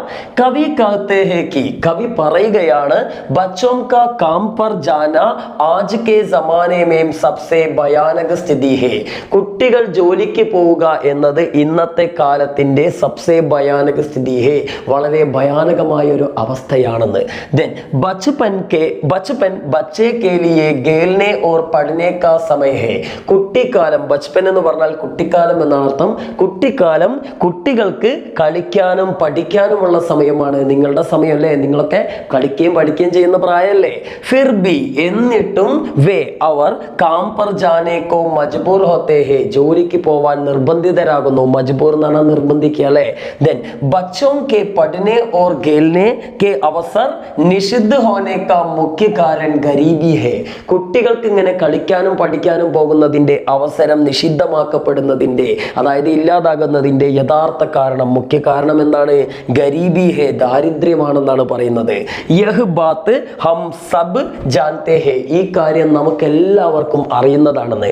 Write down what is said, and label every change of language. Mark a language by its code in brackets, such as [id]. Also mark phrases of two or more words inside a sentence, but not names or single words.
[hi] कवि कहते हैं कि, [ml] കവി പറയുകയാണ്, [hi] बच्चों का काम पर जाना आज के ज़माने में सबसे भयानक स्थिति है. [ml] കുട്ടികൾ ജോലിക്ക് പോവുക എന്നത് ഇന്നത്തെ കാലത്തിന്റെ [hi] सबसे भयानक स्थिति है, [ml] വളരെ ഭയാനകമായ ഒരു അവസ്ഥയാണെന്ന്. [hi] ദെൻ बचपन बच्चे के लिए खेलने और पढ़ने का समय है. [ml] കുട്ടിക്കാലം, ബച്പൻ എന്ന് പറഞ്ഞാൽ കുട്ടിക്കാലം എന്നാണ് അർത്ഥം. കുട്ടിക്കാലം കുട്ടികൾക്ക് കളിക്കാനും പഠിക്കാനുമുള്ള സമയമാണ്. നിങ്ങളുടെ സമയമല്ലേ, നിങ്ങളൊക്കെ കളിക്കുകയും പഠിക്കുകയും ചെയ്യുന്ന പ്രായമല്ലേ. [hi] फिर भी, എന്നിട്ടും വേ അവർ काम पर जाने को मजबूर होते हैं, [ml] ജോലിക്ക് പോവാൻ നിർബന്ധിതരാകുന്നു. മജ്ബൂർ എന്നാണ് നിർബന്ധിക്കുക അല്ലേ. [hi] ദെൻ बच्चों के पढ़ने और खेलने के अवसर निषिद्ध होने का मुख्य कारण गरीबी है. [ml] കുട്ടികൾക്ക് ഇങ്ങനെ കളിക്കാനും പഠിക്കാനും പോകുന്നതിന്റെ അവസരം നിഷിദ്ധമാക്കപ്പെടുന്നതിന്റെ, അതായത് ഇല്ലാതാകുന്നതിന്റെ യഥാർത്ഥ കാരണം, മുഖ്യ കാരണം എന്താണ്? [hi] गरीबी है, [ml] ദാരിദ്ര്യമാണെന്നാണ് പറയുന്നത്. [hi] यह बात हम सब जानते हैं, [ml] ഈ കാര്യം നമുക്ക് എല്ലാവർക്കും അറിയുന്നതാണെന്ന്.